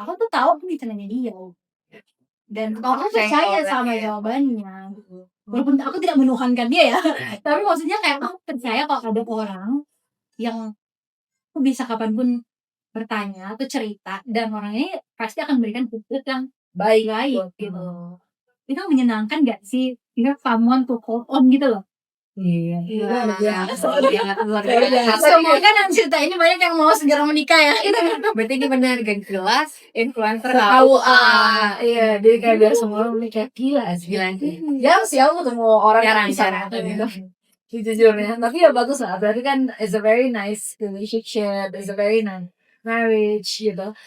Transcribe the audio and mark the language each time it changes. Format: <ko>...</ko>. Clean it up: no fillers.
<id>Aku tuh tahu aku bisa nanya dia. Dan aku percaya sama jawabannya gitu. Walaupun aku tidak menuhankan dia ya, tapi maksudnya kayak aku percaya kalau ada orang yang aku bisa kapanpun bertanya atau cerita dan orang ini pasti akan memberikan feedback yang baik gitu. Itu menyenangkan gak sih?</id> <en>You have someone to call on</en> <id>gitu loh. Iya. biasa. Semoga dalam cerita ini banyak yang mau segera menikah ya. Berarti ini benar gak jelas influencer KUA. Iya, jadi kayak biar semua orang kayak gila sih. Gila sih. Ya sih aku ketemu orang yang Jarang, bisa jarang. gitu. Jujurnya, tapi ya bagus lah. Berarti kan</id> <en>it's a very nice relationship, it's a very nice marriage gitu.</en>